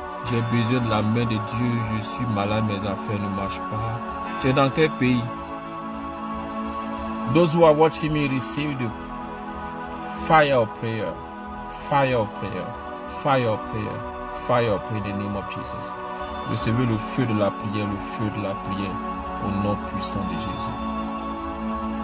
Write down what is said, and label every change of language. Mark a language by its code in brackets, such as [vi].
[fr] J'ai besoin de la main de Dieu. Je suis malade, mes affaires ne marchent pas. Tu es dans quel pays? [en] Those who are watching me receive the fire of prayer. Fire of prayer. Fire of prayer. Fire of prayer in the name of Jesus. [fr] Recevez le feu de la prière, le feu de la prière au nom puissant de Jésus.